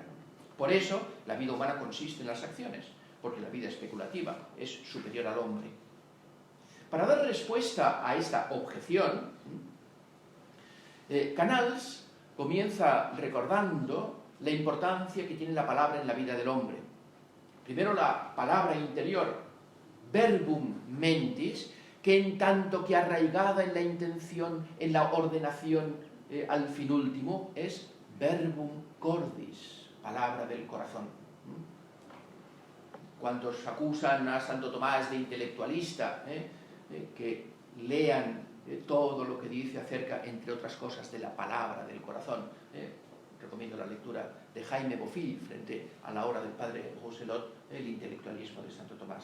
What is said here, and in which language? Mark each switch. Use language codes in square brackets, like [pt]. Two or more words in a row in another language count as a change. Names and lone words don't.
[es] Por eso, la vida humana consiste en las acciones, porque la vida especulativa es superior al hombre. Para dar respuesta a esta objeción, Canals comienza recordando la importancia que tiene la palabra en la vida del hombre. Primero, la palabra interior, [la] verbum mentis, [es] que en tanto que arraigada en la intención, en la ordenación al fin último, es [la] verbum cordis, [es] palabra del corazón. Cuantos acusan a Santo Tomás de intelectualista, que lean todo lo que dice acerca, entre otras cosas, de la palabra del corazón. Recomiendo la lectura de Jaime Bofill frente a la obra del padre Rousselot, El intelectualismo de Santo Tomás.